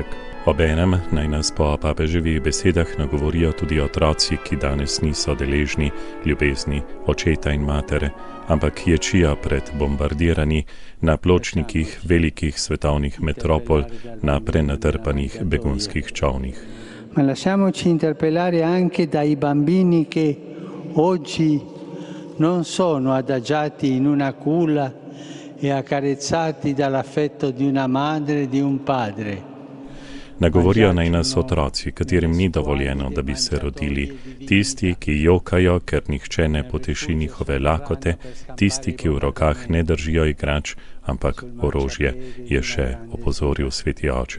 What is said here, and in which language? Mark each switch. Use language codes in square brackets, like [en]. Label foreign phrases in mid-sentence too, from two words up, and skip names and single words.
[sl] Obenem naj nas po papeževih besedah nagovorijo tudi otroci, ki danes niso deležni ljubezni očeta in matere, ampak ječija pred bombardirani na pločnikih velikih svetovnih metropol, na prenatrpanih begunskih čolnih. [it] Ma lasciamoci interpellare anche dai bambini che oggi non sono adagiati in una culla e accarezzati dall'affetto di una madre e di un padre. [sl] Nagovorijo naj nas otroci, katerim ni dovoljeno, da bi se rodili, tisti, ki jokajo, ker nihče ne poteši njihove lakote, tisti, ki v rokah ne držijo igrač, ampak orožje, je še opozoril sveti oče.